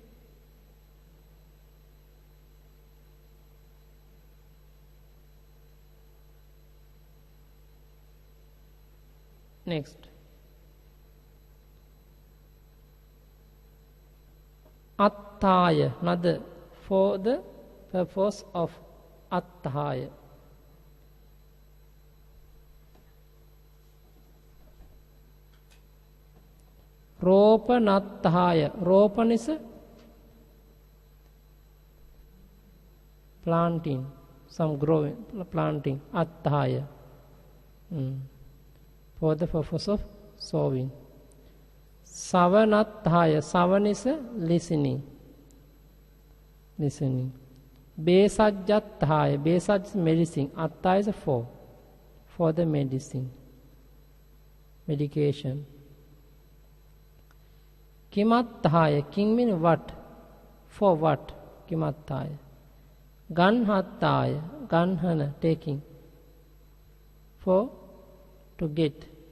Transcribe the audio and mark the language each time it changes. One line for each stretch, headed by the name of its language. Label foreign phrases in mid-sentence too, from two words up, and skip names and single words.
English: Next. Attaya, another, for the purpose of attaya.
Pali: Ropanattaya.
English: Ropan is planting, some growing, planting.
Pali: Attaya.
English: For the purpose of sowing. Savanattaya. Savan is listening.
Pali: Besajjattaya.
English: Besaj is medicine. Atta is for the medicine. Medication. Kimattaya. King means what? For what?
Pali: Kimattaya. Ganhattaya. Ganhana,
English: taking. For, to get.